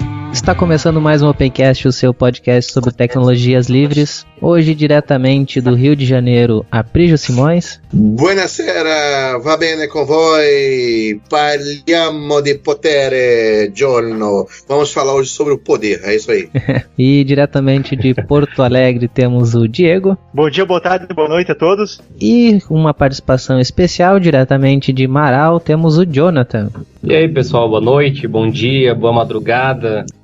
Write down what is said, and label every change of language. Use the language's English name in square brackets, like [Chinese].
[Portuguese] Está começando mais um Opencast, o seu podcast sobre tecnologias livres. Hoje, diretamente do Rio de Janeiro, Aprígio Simões. [Italian] Buonasera, va bene con voi? Parliamo di potere, giorno. [Portuguese] Vamos falar hoje sobre o poder, é isso aí. E diretamente de Porto Alegre temos o Diego. Bom dia, boa tarde, boa noite a todos. E uma participação especial diretamente de Marau, temos o Jonathan. E aí, pessoal, boa noite, bom dia, boa madrugada.